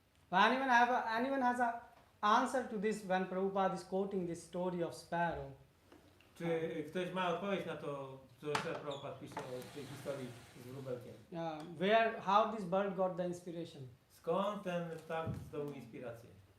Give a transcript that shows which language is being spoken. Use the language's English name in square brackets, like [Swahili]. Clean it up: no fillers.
[English] Anyone has a answer to this when Prabhupada is quoting this story of sparrow? [Polish] Czy ktoś ma odpowiedź na to, co Prabhupada pisze o tej historii z wróbelkiem? [English] How this bird got the inspiration? [Polish] Skąd ten ptak zdobył inspirację?